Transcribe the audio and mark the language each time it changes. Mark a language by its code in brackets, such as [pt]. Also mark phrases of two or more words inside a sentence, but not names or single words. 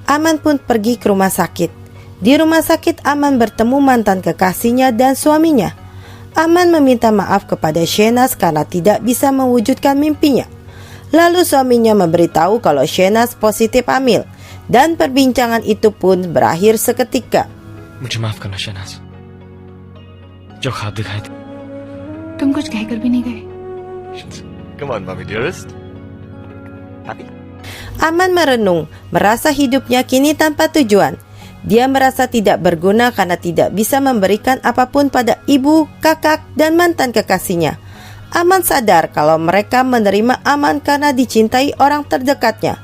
[id] Aman pun pergi ke rumah sakit. Di rumah sakit Aman bertemu mantan kekasihnya dan suaminya. Aman meminta maaf kepada Shehnaz karena tidak bisa mewujudkan mimpinya. Lalu suaminya memberitahu kalau Shehnaz positif hamil, dan perbincangan itu pun berakhir seketika. [hi] मुझे माफ करना शहनाज, जो ख्वाब दिखाए थे। तुम कुछ कहकर भी नहीं गए। [en] Come on, mommy dearest. [id] Aman merenung, merasa hidupnya kini tanpa tujuan. Dia merasa tidak berguna karena tidak bisa memberikan apapun pada ibu, kakak, dan mantan kekasihnya. Aman sadar kalau mereka menerima Aman karena dicintai orang terdekatnya.